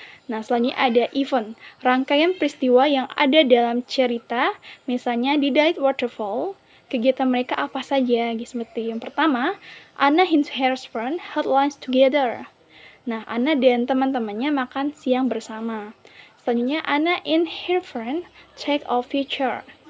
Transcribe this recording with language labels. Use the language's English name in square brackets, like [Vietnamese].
[Indonesian] Nah, selanjutnya ada event, rangkaian peristiwa yang ada dalam cerita, misalnya di Date Waterfall. Kegiatan mereka apa saja? Seperti yang pertama, [English] Anna and her friend had lunch together. [Indonesian] Nah, Anna dan teman-temannya makan siang bersama. Selanjutnya, [English] Anna and her friend take a picture.